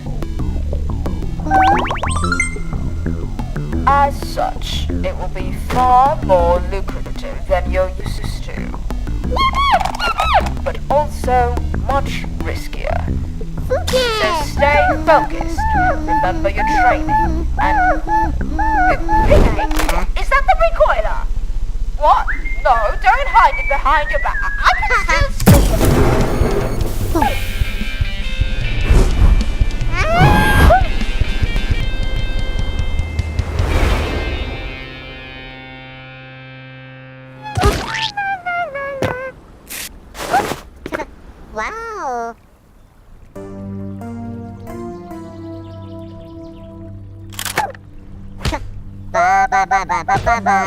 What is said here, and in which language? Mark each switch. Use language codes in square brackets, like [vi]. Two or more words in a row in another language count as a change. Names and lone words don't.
[en] As such, it will be far more lucrative than you're used to, but also much riskier. So stay focused, remember your training, and... Is that the recoiler? What? No, don't hide it behind your back. I can still see. Wow. Ba ba ba ba ba ba ba.